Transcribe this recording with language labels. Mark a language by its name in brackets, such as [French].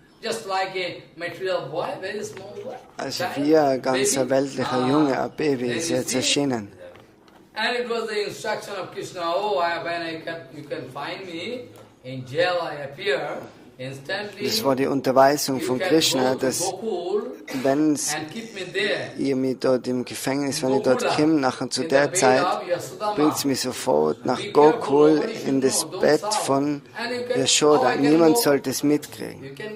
[English] Just like a material boy, very small boy. [German] Also wie ein ganzer weltlicher Junge, ein Baby, ist jetzt erschienen. [English] And it was the instruction of Krishna, oh, when you can find me, in jail I appear, instantly. [German] Das war die Unterweisung von Krishna, dass wenn ihr mich dort im Gefängnis, wenn ich dort komme, nachher zu der Zeit, bringt mich sofort nach Gokul in das Bett von Yashoda. Niemand sollte es mitkriegen.